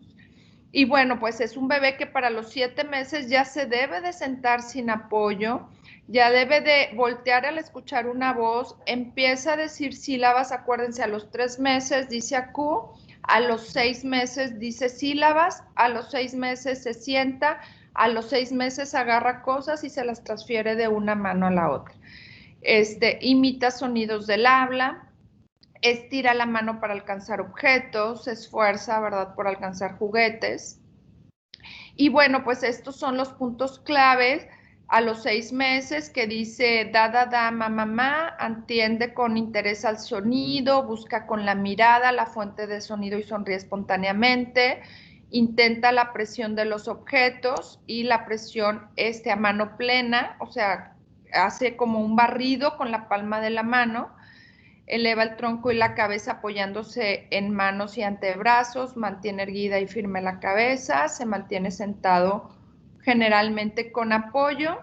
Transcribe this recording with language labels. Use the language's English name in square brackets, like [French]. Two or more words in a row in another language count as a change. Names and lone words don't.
[Spanish] Y bueno, pues es un bebé que para los 7 meses ya se debe de sentar sin apoyo, ya debe de voltear al escuchar una voz, empieza a decir sílabas, acuérdense, a los 3 meses dice acu, a los 6 meses dice sílabas, a los 6 meses se sienta, a los 6 meses agarra cosas y se las transfiere de una mano a la otra. Imita sonidos del habla, estira la mano para alcanzar objetos, se esfuerza, ¿verdad?, por alcanzar juguetes. Y bueno, pues estos son los puntos claves a los 6 meses, que dice da, da, da, ma, ma, ma, atiende con interés al sonido, busca con la mirada la fuente de sonido y sonríe espontáneamente, intenta la presión de los objetos y la presión a mano plena, o sea, hace como un barrido con la palma de la mano, eleva el tronco y la cabeza apoyándose en manos y antebrazos, mantiene erguida y firme la cabeza, se mantiene sentado generalmente con apoyo.